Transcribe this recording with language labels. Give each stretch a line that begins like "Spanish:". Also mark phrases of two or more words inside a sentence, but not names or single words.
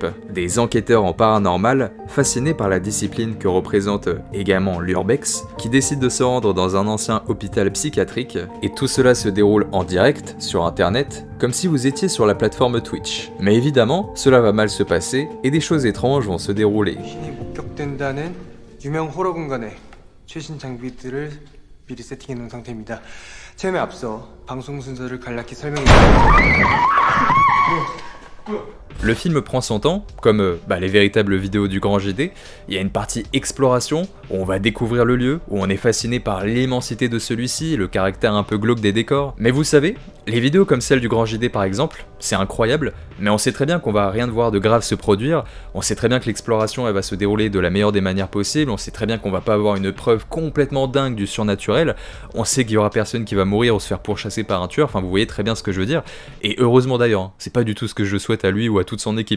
French: Des enquêteurs en paranormal, fascinés par la discipline que représente également l'Urbex, qui décide de se rendre dans un ancien hôpital psychiatrique, et tout cela se déroule en direct, sur internet, comme si vous étiez sur la plateforme Twitch. Mais évidemment, cela va mal se passer, et des choses étranges vont se dérouler.
Korean: 유명 호러 공간에 최신 장비들을 미리 세팅해 놓은 상태입니다. 체험에 앞서 방송 순서를 간략히 설명드립니다.
French: Le film prend son temps, comme les véritables vidéos du grand JD. Il y a une partie exploration, où on va découvrir le lieu, où on est fasciné par l'immensité de celui-ci, le caractère un peu glauque des décors. Mais vous savez, les vidéos comme celle du grand JD par exemple, c'est incroyable, mais on sait très bien qu'on va rien voir de grave se produire, on sait très bien que l'exploration elle va se dérouler de la meilleure des manières possibles, on sait très bien qu'on va pas avoir une preuve complètement dingue du surnaturel, on sait qu'il y aura personne qui va mourir ou se faire pourchasser par un tueur, enfin vous voyez très bien ce que je veux dire, et heureusement d'ailleurs, hein, c'est pas du tout ce que je souhaite à lui ou à toute son équipe.